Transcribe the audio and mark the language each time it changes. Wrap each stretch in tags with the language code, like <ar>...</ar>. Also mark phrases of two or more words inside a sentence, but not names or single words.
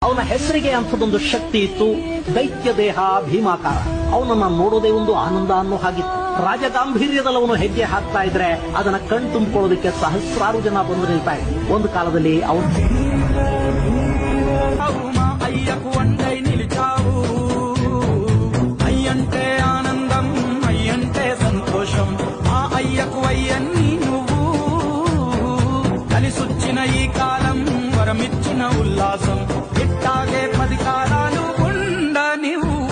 <kn>ಅವನ ಹೆಸರಿಗೆ ಅಂಥದೊಂದು ಶಕ್ತಿ ಇತ್ತು. ದೈತ್ಯ ದೇಹ, ಭೀಮಾಕಾರ. ಅವನನ್ನ ನೋಡೋದೇ ಒಂದು ಆನಂದ ಅನ್ನೋ ಹಾಗಿತ್ತು. ರಾಜಗಾಂಭೀರ್ಯದಲ್ಲಿ ಅವನು ಹೆಜ್ಜೆ ಹಾಕ್ತಾ ಇದ್ರೆ ಅದನ್ನ ಕಣ್ ತುಂಬಿಕೊಳ್ಳೋದಕ್ಕೆ ಸಹಸ್ರಾರು ಜನ ಬಂದು ನಿಲ್ತಾ ಇದ್ರು. ಒಂದು ಕಾಲದಲ್ಲಿ ಅವನು</kn> <te>అయ్యకు వండై నిలిచావు అయ్యంటే ఆనందం అయ్యంటే సంతోషం ఆ అయ్యకు అయ్యన్ని నువ్వు కలిసొచ్చిన ఈ కాలం వరమిచ్చిన ఉల్లాసం ఇట్టాగే 10 కాలాలు ఉండ నువ్వు</te>